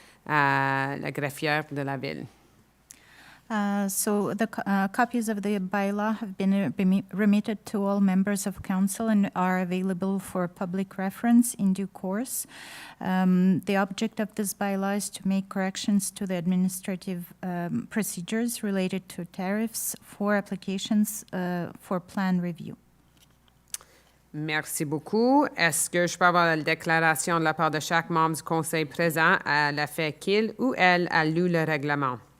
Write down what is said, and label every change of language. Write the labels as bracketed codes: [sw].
[fr] La greffière de la ville. [en] So the copies of the bylaw have been remitted to all members of council and are available for public reference in due course. The object of this bylaw is to make corrections to the administrative procedures related to tariffs for applications for plan review. [fr] Merci beaucoup. Est-ce que je peux avoir la déclaration de la part de chaque membre du conseil présent à l'effet qu'il ou elle a lu le règlement?